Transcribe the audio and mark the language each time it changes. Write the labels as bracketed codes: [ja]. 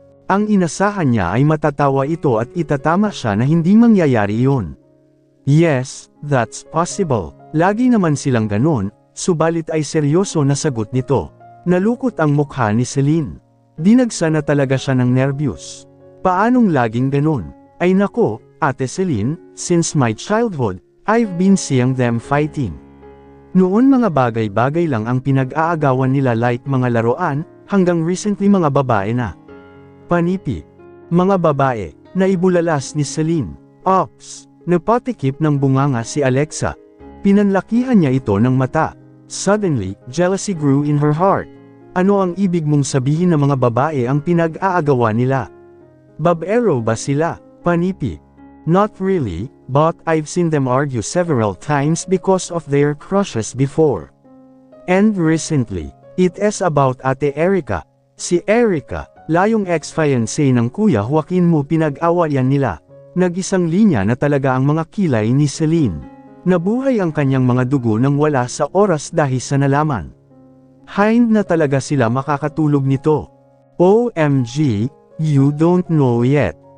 [tl] Ang inasahan niya ay matatawa ito at itatama siya na hindi mangyayari iyon. [en] Yes, that's possible. [tl] Lagi naman silang ganon, subalit ay seryoso na sagot nito. Nalukot ang mukha ni Celine. Dinagsa na talaga siya ng nervyos. Paanong laging ganon? [en] Ay nako, Ate Celine, since my childhood, I've been seeing them fighting. [tl] Noon mga bagay-bagay lang ang pinag-aagawan nila like mga laruan, hanggang recently mga babae na. Panipi. Mga babae, naibulalas ni Celine. Ops. Napatikip ng bunganga si Alexa. Pinanlakihan niya ito ng mata. [en] Suddenly, jealousy grew in her heart. [tl] Ano ang ibig mong sabihin na mga babae ang pinag-aagawan nila? Babaero ba sila? Panipi. [en] Not really, but I've seen them argue several times because of their crushes before. And recently, it is about Ate Erica. [tl] Si Erica, layong ex-fiancé ng Kuya Joaquin mo pinag-awayan nila. Nag-isang linya na talaga ang mga kilay ni Celine. Nabuhay ang kanyang mga dugo nang wala sa oras dahil sa nalaman. Hind na talaga sila makakatulog nito. [en] OMG, you don't know yet.